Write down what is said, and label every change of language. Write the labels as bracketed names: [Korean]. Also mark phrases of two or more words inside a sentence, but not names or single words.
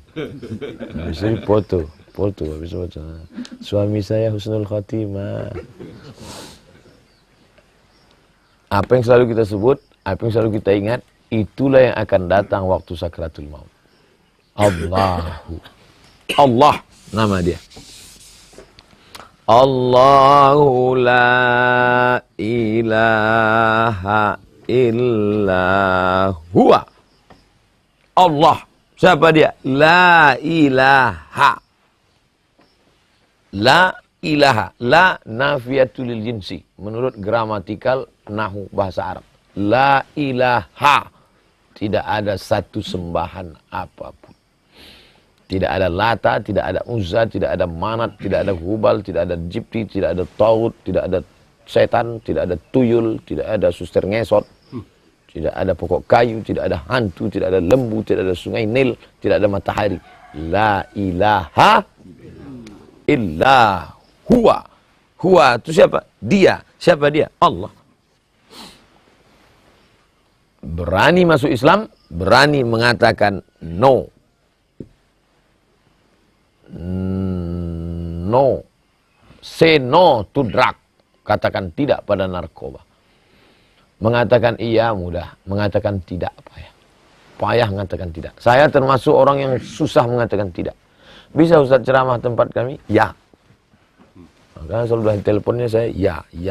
[Indonesian] Habis itu foto. Habis foto. Suami saya [Arabic] حسن الخاتمة. [Indonesian] Apa yang selalu kita sebut, apa yang selalu kita ingat, itulah yang akan datang waktu [Arabic] سكرات الموت. [Indonesian] Allah nama dia. [Arabic] الله لا إله إلا هو. [Indonesian] Allah. Siapa dia? [Arabic] لا إله. لا إله. لا النافية للجنس. [Indonesian] Menurut gramatikal nahu bahasa Arab. [Arabic] لا إله. [Indonesian] Tidak ada satu sembahan apapun. Tidak ada Lata, tidak ada Uzza, tidak ada Manat, tidak ada Hubal, tidak ada Jibti, tidak ada Taut, tidak ada setan, tidak ada tuyul, tidak ada suster ngesot, tidak ada pokok kayu, tidak ada hantu, tidak ada lembu, tidak ada sungai Nil, tidak ada matahari. [Arabic] لا إله إلا هو. [Indonesian] Huwa itu siapa? Dia. Siapa dia? Allah. Berani masuk Islam, berani mengatakan no. No. [English] Say no to drug. [Indonesian] Katakan tidak pada narkoba. Mengatakan iya mudah, mengatakan tidak payah. Payah mengatakan tidak. Saya termasuk orang yang susah mengatakan tidak. Bisa Ustaz ceramah tempat kami? Ya. Maka selalu di teleponnya saya ya.